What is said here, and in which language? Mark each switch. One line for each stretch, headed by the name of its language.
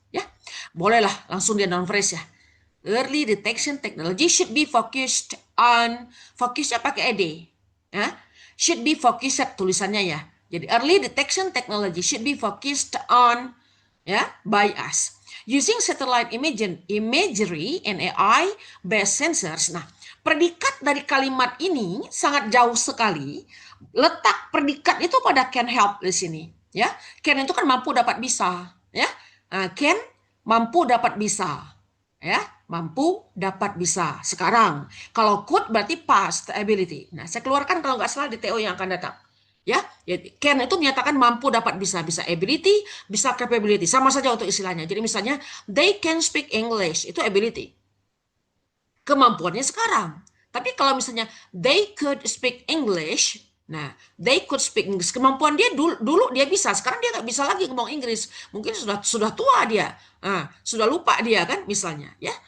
Indonesian: Ya, bolehlah langsung dia non phrase ya.
English: Early detection technology should be focused on,
Indonesian: fokusnya pakai ed.
English: Ya, should be focused tulisannya ya. Jadi early detection technology should be focused on ya by us. Using satellite imagery and AI-based sensors.
Indonesian: Nah, predikat dari kalimat ini sangat jauh sekali. Letak predikat itu pada can help di sini. Ya, can itu kan mampu dapat bisa. Ya, can mampu dapat bisa. Ya, mampu dapat bisa. Sekarang, kalau could berarti past ability. Nah, saya keluarkan kalau nggak salah di TO yang akan datang. Ya, can itu menyatakan mampu dapat bisa, bisa ability, bisa capability, sama saja untuk istilahnya. Jadi misalnya
English: they can speak English,
Indonesian: itu ability, kemampuannya sekarang. Tapi kalau misalnya
English: they could speak English,
Indonesian: nah they could speak English, kemampuan dia dulu dia bisa, sekarang dia nggak bisa lagi ngomong Inggris, mungkin sudah tua dia, sudah lupa dia kan misalnya ya.